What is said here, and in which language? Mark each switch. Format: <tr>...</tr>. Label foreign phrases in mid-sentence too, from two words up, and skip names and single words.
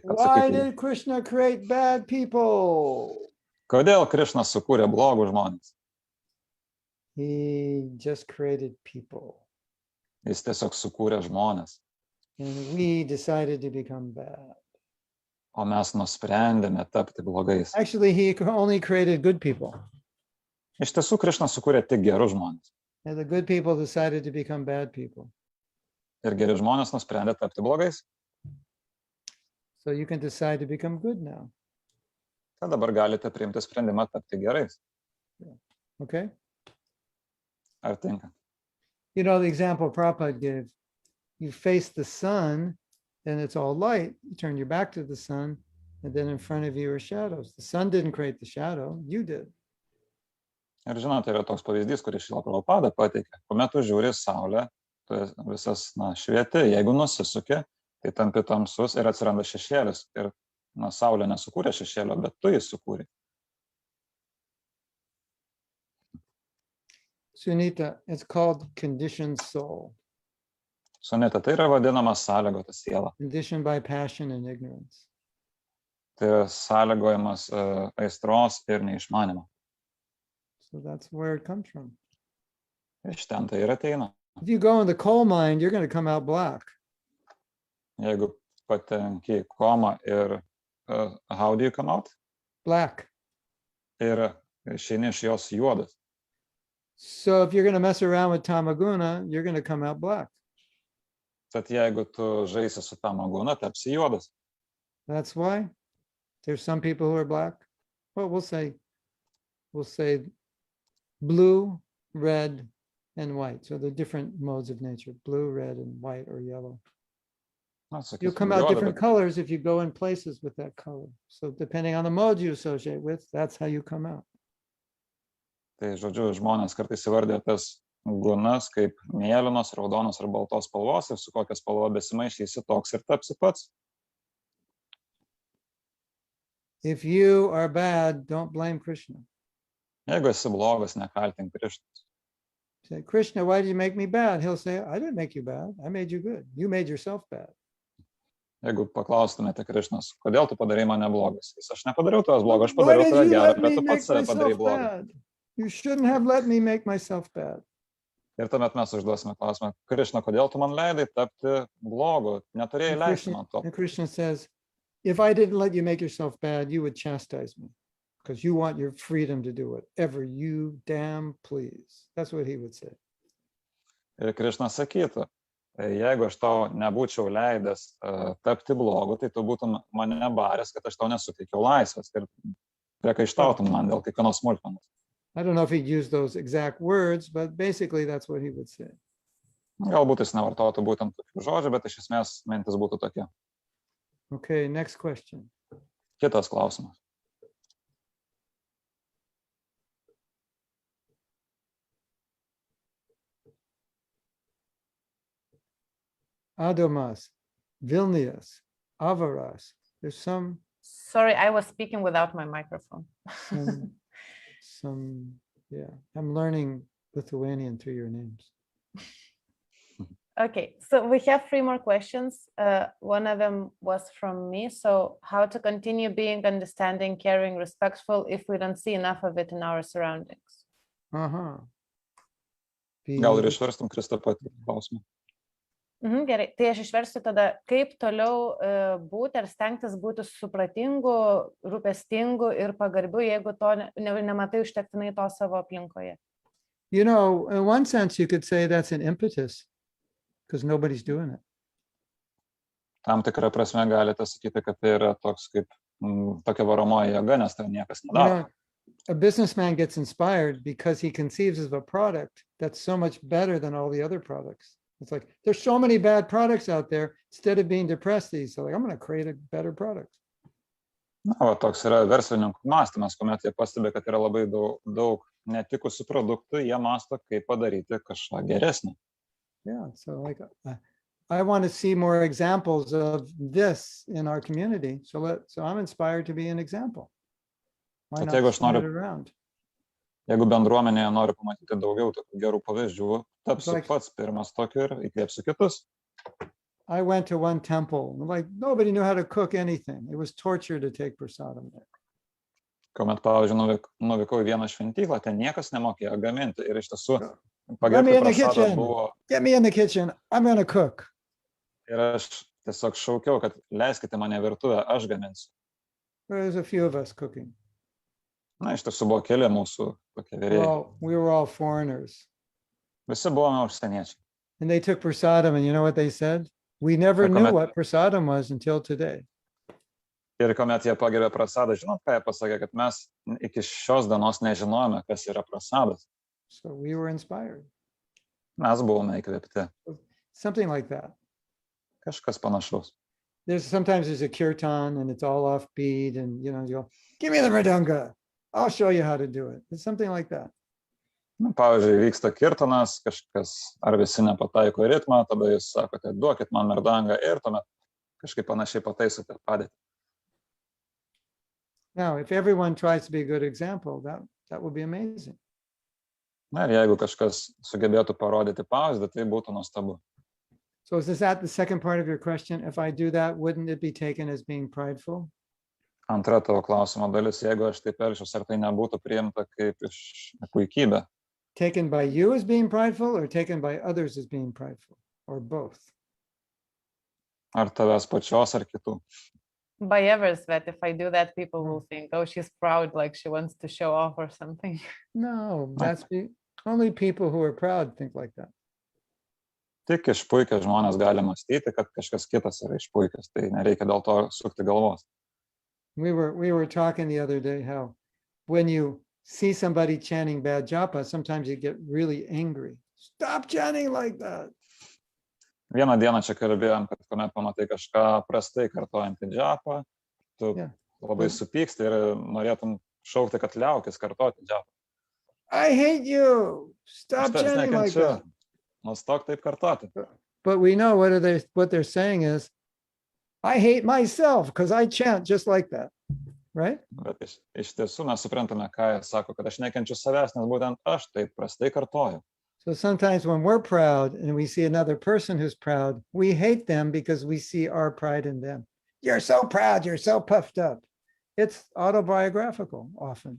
<en>Why did Krishna create bad people?</en> <lt>Kodėl Krishna sukūrė blogus žmonės?</lt> <en>He just created people.</en> <lt>Jis tiesiog sukūrė žmonės.</lt> <en>And we decided to become bad.</en> <lt>O mes nusprendėme tapti blogais.</lt> <en>Actually, he only created good people.</en> <lt>Iš tiesų, Krishna sukūrė tik gerus žmonės.</lt> <en>And the good people decided to become bad people.</en> <lt>Ir geri žmonės nusprendė tapti blogais.</lt> <en>So you can decide to become good now.</en> <lt>Tad dabar galite priimti sprendimą tapti gerais.</lt> <en>Okay?</en> <lt>Ar tinka?</lt> <en>You know, the example Prabhupada gave, you face the sun and it's all light. You turn your back to the sun and then in front of you are shadows. The sun didn't create the shadow, you did.</en> <lt>Ir žinote, yra toks pavyzdys, kurį Šrila Prabhupada pateikė. Kuomet tu žiūri saulę, tu visas švieti, jeigu nusisuki, tai tampi tamsus ir atsiranda šešėlis. Ir saulė nesukūrė šešėlio, bet tu jį sukūrė.</lt> <en>Sunita, it's called conditioned soul,</en> <lt>Sunita, tai yra vadinama sąlygota siela.</lt> <en>conditioned by passion and ignorance.</en> <lt>Tai yra sąlygojimas aistros ir neišmanimo.</lt> <en>So that's where it comes from.</en> <lt>Iš ten tai ir ateina.</lt> <en>If you go in the coal mine, you're going to come out black.</en> <lt>Jeigu patenki į komą ir</lt> <en>how do you come out? Black.</en> <lt>Ir išeini iš jos juodas.</lt> <en>So if you're going to mess around with tamaguna, you're going to come out black.</en> <lt>Tad jeigu tu žaisi su tamaguna, tapsi juodas.</lt> <en>That's why there's some people who are black. Well, we'll say blue, red, and white. So the different modes of nature, blue, red, and white or yellow.</en> <lt>Na, sakysim,</lt> <en>You'll come out</en> <lt>juoda,</lt> <en>different</en> <lt>bet-</lt> <en>colors if you go in places with that color. So depending on the mode you associate with, that's how you come out.</en> <lt>Tai, žodžiu, žmonės kartais įvardė tas gunas kaip mėlynos, raudonos ar baltos spalvos ir su kokia spalva besimaišysi, toks ir tapsi pats.</lt> <en>If you are bad, don't blame Krishna.</en> <lt>Jeigu esi blogas, nekaltink Krišnos.</lt> <en>Say, Krishna, why did you make me bad? He'll say, I didn't make you bad. I made you good. You made yourself bad.</en> <lt>Jeigu paklaustumėte Krišnos, kodėl tu padarai mane blogas? Jis, aš nepadariau tavęs blogo, aš</lt> <en>Why</en> <lt>padariau</lt> <en>did</en> <lt>tave</lt> <en>you</en> <lt>gerą,</lt> <en>let</en> <lt>bet</lt> <en>me</en> <lt>tu</lt> <en>make</en> <lt>pats save padarai</lt> <en>myself</en> <lt>blogą.</lt> <en>bad? You shouldn't have let me make myself bad.</en> <lt>Ir tuomet mes užduosime klausimą, Krišna, kodėl tu man leidai tapti blogu? Neturėjai</lt> <en>And</en> <lt>leisti man to.</lt> <en>Krishna says, if I didn't let you make yourself bad, you would chastise me because you want your freedom to do whatever you damn please. That's what he would say.</en> <lt>Ir Krišna sakytų, jeigu aš tau nebūčiau leidęs tapti blogu, tai tu būtum mane baręs, kad aš tau nesuteikiau laisvės ir priekaištautum man dėl kiekvienos smulkmenos.</lt> <en>I don't know if he'd use those exact words, but basically that's what he would say.</en> <lt>Galbūt jis nevartotų būtent tokių žodžių, bet iš esmės mintis būtų tokia.</lt> <en>Okay, next question.</en> <lt>Kitas klausimas. Adomas, Vilnius, Avaras.</lt> <en>There's some, Sorry, I was speaking without my microphone. yeah. I'm learning Lithuanian through your names. Okay, so we have 3 more questions. One of them was from me. So how to continue being understanding, caring, respectful if we don't see enough of it in our surroundings? Uh-huh.</en> <lt>Gal ir išverstum Kristapatį klausimą. Gerai, tai aš išversiu tada, kaip toliau būti ar stengtis būti supratingu, rūpestingu ir pagarbiu, jeigu to nematai užtektinai to savo aplinkoje.</lt> <en>You know, in one sense, you could say that's an impetus because nobody's doing it.</en> <lt>Tam tikrą prasme galite sakyti, kad tai yra toks kaip tokia varomoji jėga, nes tai niekas</lt> <en>You</en> <lt>nedaro.</lt> <en>know, a businessman gets inspired because he conceives of a product that's so much better than all the other products. It's like, there's so many bad products out there. Instead of being depressed, he's like, I'm going to create a better product.</en> <lt>Na, va, toks yra verslininkų mąstymas, kuomet jie pastebi, kad yra labai daug netikusių produktų, jie mąsto, kaip padaryti kažką geresnį.</lt> <en>Yeah, so like, I want to see more examples of this in our community. So I'm inspired to be an example. Why</en> <lt>Bet</lt> <en>not</en> <lt>jeigu aš</lt> <en>spread it</en> <lt>noriu,</lt> <en>around?</en> <lt>jeigu bendruomenėje noriu pamatyti daugiau tokių gerų pavyzdžių, tapsiu</lt> <en>Like-</en> <lt>pats pirmas tokiu ir įkvėpsiu kitus.</lt> <en>I went to one temple, and like nobody knew how to cook anything. It was torture to take prasadam there.</en> <lt>Kuomet, pavyzdžiui, nuvykau į vieną šventyklą, ten niekas nemokėjo gaminti ir iš tiesų</lt> <en>Let me</en> <lt>pagerbti</lt> <en>in the</en> <lt>prasadą</lt> <en>kitchen.</en> <lt>buvo.</lt> <en>Get me in the kitchen. I'm going to cook.</en> <lt>Ir aš tiesiog šaukiau, kad leiskite mane virtuvę, aš gaminsiu.</lt> <en>There's a few of us cooking.</en> <lt>Na, iš tiesų buvo keli mūsų tokie vyrėjai.</lt> <en>We were all foreigners.</en> <lt>Visi buvome užsieniečiai.</lt> <en>And they took prasadam, and you know what they said? We never Like knew comment- what prasadam was until today.</en> <lt>Ir kuomet jie pagerbė prasadą, žinot, ką jie pasakė, kad mes iki šios dienos nežinojome, kas yra prasadas.</lt> <en>So we were inspired.</en> <lt>Mes buvome įkvėpti.</lt> <en>Something like that.</en> <lt>Kažkas panašaus.</lt> <en>Sometimes there's a kirtan and it's all offbeat, and you go, give me the mridanga. I'll show you how to do it. It's something like that.</en> <lt>Na, pavyzdžiui, vyksta kirtanas, kažkas, ar visi nepataiko į ritmą, tada jūs sakote, duokit man merdangą ir tuomet kažkaip panašiai pataisote padėtį.</lt> <en>Now, if everyone tries to be a good example, that would be amazing.</en> <lt>Na ir jeigu kažkas sugebėtų parodyti pavyzdį, tai būtų nuostabu.</lt> <en>So is that the second part of your question? If I do that, wouldn't it be taken as being prideful?</en> <lt>Antra tavo klausimo dalis, jeigu aš taip elgčiausi, ar tai nebūtų priimta kaip iš puikybė?</lt> <en>Taken by you as being prideful or taken by others as being prideful, or both?</en> <lt>Ar tavęs pačios, ar kitų?</lt> <en>By others, that if I do that, people will think, oh, she's proud, like she wants to show off or something. No, only people who are proud think like that.</en> <lt>Tik išpuikę žmonės gali mąstyti, kad kažkas kitas yra išpuikęs, tai nereikia dėl to sukti galvos.</lt> <en>We were talking the other day how when you see somebody chanting bad japa, sometimes you get really angry. Stop chanting like that.</en> <lt>Vieną dieną čia kalbėjom, kad kuomet pamatai kažką prastai kartojantį džapą, tu labai supyksti ir norėtum šaukti, kad liaukis kartoti džapą.</lt> <en>I hate you. Stop chanting like that.</en> <lt>Nustok taip kartoti.</lt> <en>But we know what they're saying is, I hate myself because I chant just like that, right?</en> <lt>Bet iš tiesų mes suprantame, ką jie sako, kad aš nekenčiu savęs, nes būtent aš taip prastai kartoju.</lt> <en>So sometimes when we're proud and we see another person who's proud, we hate them because we see our pride in them. You're so proud, you're so puffed up. It's autobiographical often.</en>